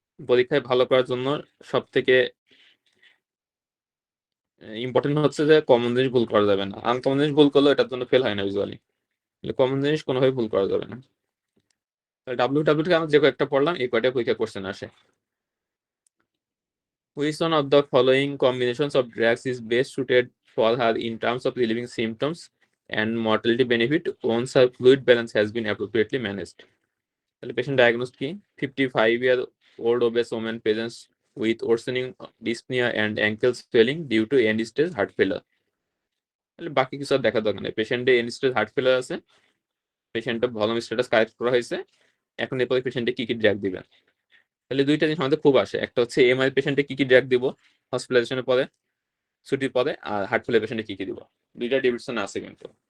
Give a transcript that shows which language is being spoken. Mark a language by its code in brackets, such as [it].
[bn] পরীক্ষায় ভালো করার জন্য সব থেকে ইম্পর্টেন্ট হচ্ছে যে কমন জিনিস ভুল করা যাবে না। আনকমন জিনিস ভুল করলে এটার জন্য ফেল হয় না ইউজুয়ালি। কমন জিনিস কোনোভাবে ভুল করা যাবে না। WW থেকে আমরা যে কয়েকটা পড়লাম, এই কয়টা পরীক্ষা কোশ্চেন আসে। [en] Which one of the following combinations of drugs is best suited for her in terms of relieving symptoms and mortality benefit once her fluid balance has been appropriately managed? [bn] তাহলে পেশেন্ট ডায়াগনোস কি? [en] 55-year-old obese woman presents with worsening dyspnea and ankle swelling due to end stage heart failure. [bn] তাহলে বাকি কিছু আর দেখা দরকার নেই। পেশেন্টে end stage heart ফেলার আছে, পেশেন্টের ভলম স্ট্যাটাস কারেক্ট করা হয়েছে। এখন এরপরে পেশেন্টে কি কি ড্রাগ দিবেন? তাহলে দুইটা জিনিস আমাদের খুব আসে। একটা হচ্ছে এমআই পেশেন্টে কি কি ড্রাগ দিব হসপিটালাইজেশনের পরে, ছুটির পরে, আর হার্ট ফেলার পেশেন্টে কি কি দিব। দুইটা ডিভিশন আছে কিন্তু।